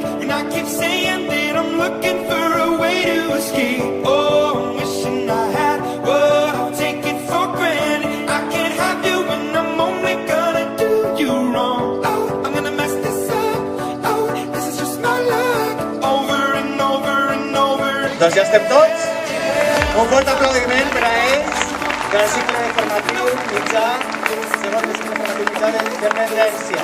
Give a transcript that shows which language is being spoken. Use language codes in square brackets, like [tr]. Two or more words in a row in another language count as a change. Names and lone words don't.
[en] And I keep saying that I'm looking for a way to escape. Oh, I'm wishing I had what I'll take it for granted. I can't have you and I'm only gonna do you wrong. Oh, I'm gonna mess this up. Oh, this is just my luck. Over and over and over. [ca] Doncs ja estem tots. Un fort aplaudiment per a ells del cicle formatiu mitjà, segon de cicle formatiu mitjà d'emergència.